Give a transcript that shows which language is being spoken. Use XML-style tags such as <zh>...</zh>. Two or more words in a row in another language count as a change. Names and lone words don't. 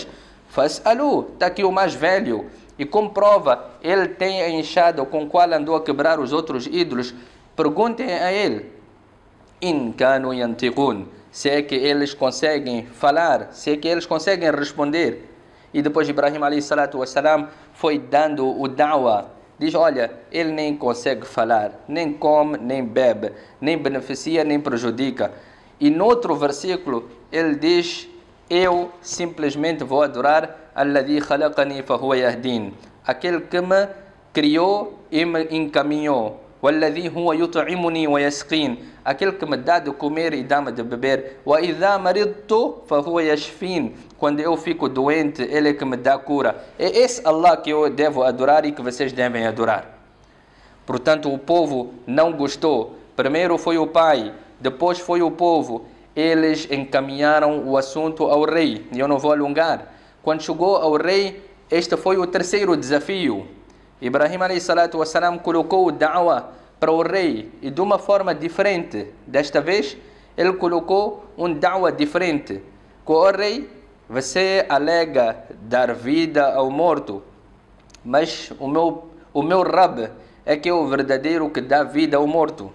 <pt>Fas'alu, está aqui o mais velho, e como prova, ele tem a enxada com a qual andou a quebrar os outros ídolos. Perguntem a ele:</pt> <ar>إن كانوا ينطقون,</ar> <pt>se é que eles conseguem falar, se é que eles conseguem responder. E depois Ibrahim</pt> <ar>عليه الصلاة والسلام</ar> <pt>foi dando o da'wa. Diz: olha, ele nem consegue falar, nem come, nem bebe, nem beneficia, nem prejudica. E no outro versículo ele diz: eu simplesmente vou adorar</pt> <ar>الذي خلقني فهو يهدين,</ar> <pt>aquele que me criou e me encaminhou.</pt> <ar>والذي هو يطعمني ويسقين,</ar> <pt>aquele que me dá de comer e dá-me de beber.</pt> <ar>وإذا مرضت فهو يشفين,</ar> <pt>quando eu fico doente, ele é que me dá cura. É esse Allah que eu devo adorar e que vocês devem adorar. Portanto, o povo não gostou. Primeiro foi o pai, depois foi o povo. Eles encaminharam o assunto ao rei, e eu não vou alongar. Quando chegou ao rei, este foi o terceiro desafio. Ibrahim</pt> <ar>عليه الصلاة والسلام</ar> <pt>colocou o da'wa para o rei, e de uma forma diferente. Desta vez ele colocou da'wa diferente. Com o rei, você alega dar vida ao morto, mas o meu Rab é que é o verdadeiro que dá vida ao morto.</pt>